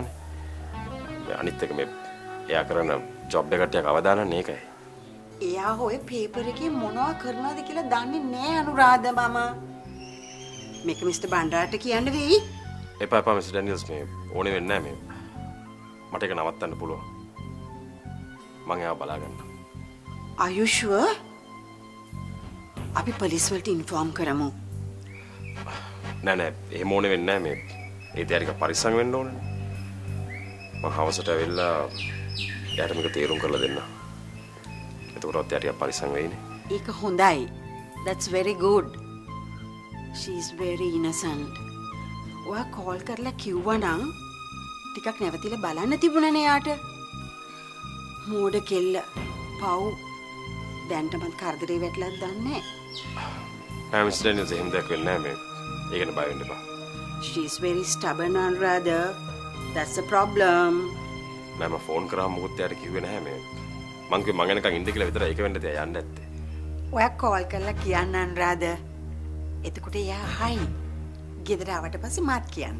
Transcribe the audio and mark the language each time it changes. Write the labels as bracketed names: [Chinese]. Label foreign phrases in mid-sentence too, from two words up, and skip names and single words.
[Sinhala] අනිත් එක මේ එයා කරන ජොබ් එකට ටිකක් අවදානම් ඒකයි. එයා ඔය පේපර් එකේ මොනවා කරනවද කියලා දන්නේ නෑ අනුරාධ මාමා. මේක මිස්ටර් බණ්ඩාරට කියන්න වෙයි. එපා මිස් ඩැනියල්ස් මේ ඕනේ වෙන්නේ නෑ මේ. මට ඒක නවත්තන්න පුළුවන්. මං එයාව බලා ගන්නම්. [English] Are you sure? [Sinhala] අපි පොලිස් වලට ඉන්ෆෝම් කරමු. නෑ එහෙම ඕනේ වෙන්නේ නෑ මේ. ඒ දෙයට පරිස්සම් වෙන්න ඕනේ. මම හවසට ඇවිල්ලා එයාට මේක තේරුම් කරලා දෙන්න. එතකොටත් එයාට පරිස්සම් වෙයිනේ. ඒක හොඳයි. [English] That's very good. She is very innocent. [Sinhala] ඔයා කෝල් කරලා කිව්වා නම් ටිකක් නැවතිලා බලන්න තිබුණනේ යාට. මෝඩ කෙල්ල. පව්. දැන්ටමත් කරදරේ වැටලත් දන්නේ නෑ මිස් ඩැනියල්ස් එහෙම දෙයක් වෙන්නේ නෑ මේ. ඒක ගැන බය වෙන්න එපා. [English] She is very stubborn and rather. That's a problem. [Sinhala] නෑ මම ෆෝන් කරාම මොකුත් එයාට කිව්වේ නැහැ මේ. මං කිව්වේ මං එනකන් ඉන්න කියලා විතරයි ඒක වෙන්න තියා යන්න ඇත්තේ. ඔයා කෝල් කරලා කියන්න අනුරාධ. එතකොට එයා හයි. ගෙදර ආවට පස්සේ මාත් කියන්න.